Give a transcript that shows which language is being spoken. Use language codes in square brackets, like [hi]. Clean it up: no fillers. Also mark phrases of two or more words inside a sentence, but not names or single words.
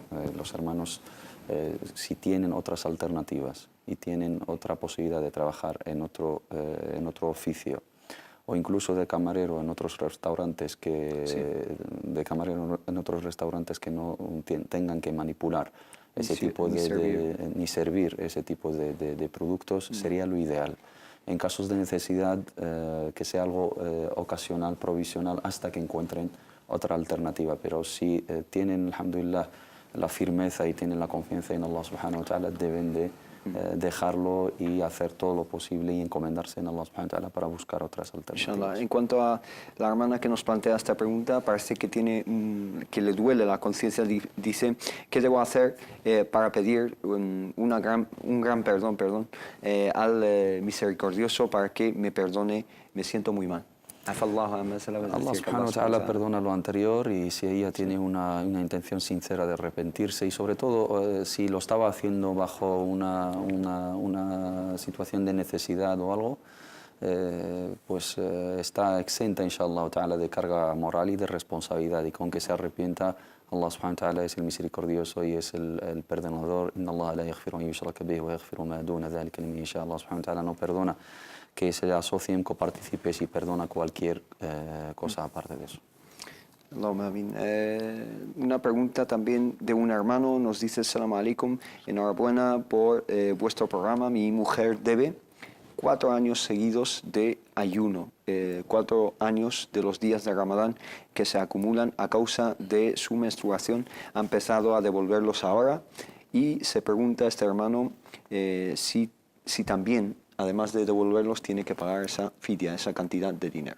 [es] Los hermanos, si tienen otras alternativas y tienen otra posibilidad de trabajar en otro oficio, o incluso de camarero en otros restaurantes de camarero en otros restaurantes que no tengan que manipular ese tipo ni servir ese tipo de productos, sería lo ideal. En casos de necesidad, que sea algo ocasional, provisional, hasta que encuentren otra alternativa. Pero si tienen, alhamdulillah, la firmeza y tienen la confianza en Allah [ar] سبحانه وتعالى, [es] deben de dejarlo y hacer todo lo posible y encomendarse en Allah [ar] سبحانه وتعالى [es] para buscar otras alternativas. Inshallah. En cuanto a la hermana que nos plantea esta pregunta, parece que que le duele la conciencia. Dice, ¿qué debo hacer para pedir un gran perdón al misericordioso para que me perdone? Me siento muy mal. Allah [ar] سبحانه وتعالى [es] perdona lo anterior, y si ella tiene una intención sincera de arrepentirse, y sobre todo si lo estaba haciendo bajo una situación de necesidad o algo, pues está exenta, [ar] إن شاء الله تعالى, [es] de carga moral y de responsabilidad, y con que se arrepienta, Allah [ar] سبحانه وتعالى [es] es el misericordioso y es el perdonador. [ar] إن الله لا يغفر أن يشرك به ويغفر ما دون ذلك لمن يشاء. [es] Allah [ar] سبحانه وتعالى [es] no perdona que se asocien, coparticipes, y perdona cualquier cosa aparte de eso. Una pregunta también de un hermano, nos dice: [ar] سلام عليكم, [es] enhorabuena por vuestro programa. Mi mujer debe 4 años seguidos de ayuno, 4 años de los días de Ramadán que se acumulan a causa de su menstruación. Ha empezado a devolverlos ahora, y se pregunta este hermano si también, además de devolverlos, tiene que pagar esa fidia, esa cantidad de dinero.